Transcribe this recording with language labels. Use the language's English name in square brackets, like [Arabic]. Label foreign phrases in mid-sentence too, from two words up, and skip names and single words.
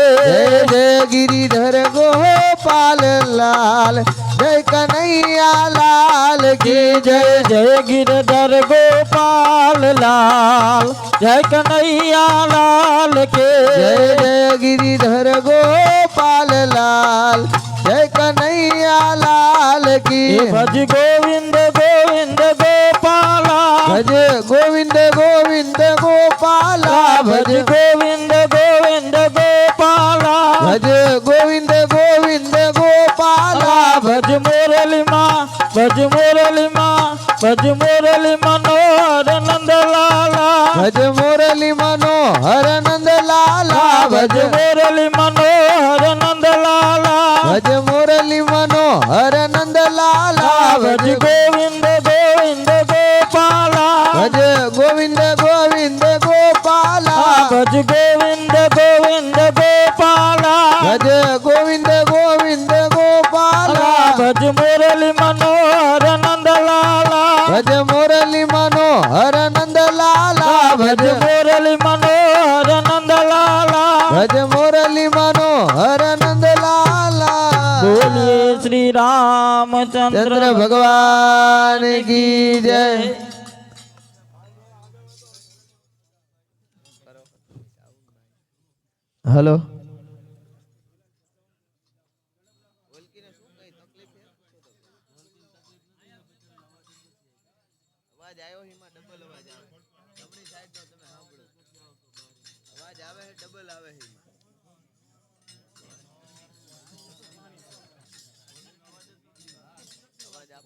[Hindi] जय जय गिरिधर गोपाल लाल जय कन्हैया लाल की जय जय गिरधर गोपाल लाल जय कन्हैया लाल के जय जय गिरिधर गोपाल लाल जय कन्हैया लाल की भज गोविंद गोविंद गोपाला भज गोविंद गोविंद गोपाला भज गोविंद गोविंद गोपाला भज गोविंद गोविंद गोपाला भज मुरली माँ भज मुरली माँ भज मुरली मनोहर नंद लाला भज मुरली मनोहर नंद लाला भज मुरली मनोहर नंद लाला भज मुरली मनोहर नंद लाला भज गोविंद गोविंद गोपाला भज गोविंद गोविंद गोपाला भज गोविंद गोविंद गोपाला भज गोविंद गोविंद गोपाला भज मुरली मनोहर नंद लाला भज मुरली मनोहर नंद लाला भज मुरली मनोहर नंद लाला भज मुरली मनोहर नंद लाला बोलिए श्री रामचंद्र चंद्र भगवान की जय हेलो [Gujarati] અવાજ આવ્યો હિમાં ડબલ અવાજ આવે જમણી સાઈડ નો તમે સાંભળો અવાજ આવે છે ડબલ આવે છે અવાજ આપો